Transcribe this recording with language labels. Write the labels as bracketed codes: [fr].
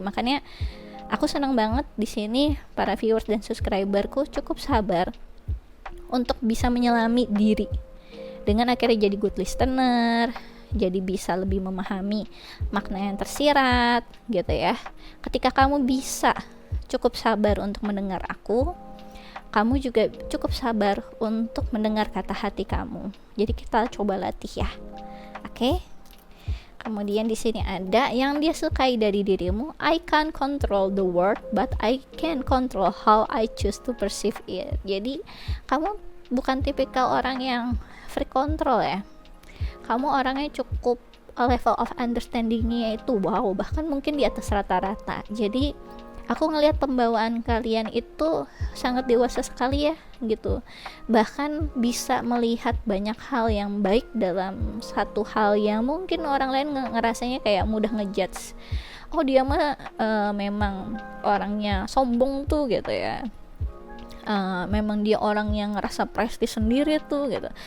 [id] Makanya aku senang banget di sini para viewers dan subscriberku cukup sabar untuk bisa menyelami diri dengan akhirnya jadi good listener, jadi bisa lebih memahami makna yang tersirat gitu ya. Ketika kamu bisa cukup sabar untuk mendengar aku, kamu juga cukup sabar untuk mendengar kata hati kamu. Jadi kita coba latih ya. Oke? Kemudian di sini ada yang dia sukai dari dirimu. [en] I can't control the world, but I can control how I choose to perceive it. [id] Jadi kamu bukan tipikal orang yang [en] free control [id] ya. Kamu orangnya cukup [en] level of understanding-nya [id] itu wow, bahkan mungkin di atas rata-rata. Jadi Aku ngelihat pembawaan kalian itu sangat dewasa sekali ya gitu, bahkan bisa melihat banyak hal yang baik dalam satu hal yang mungkin orang lain ngerasanya kayak mudah ngejudge, oh dia mah memang orangnya sombong tuh gitu ya, memang dia orang yang ngerasa prestis sendiri tuh gitu.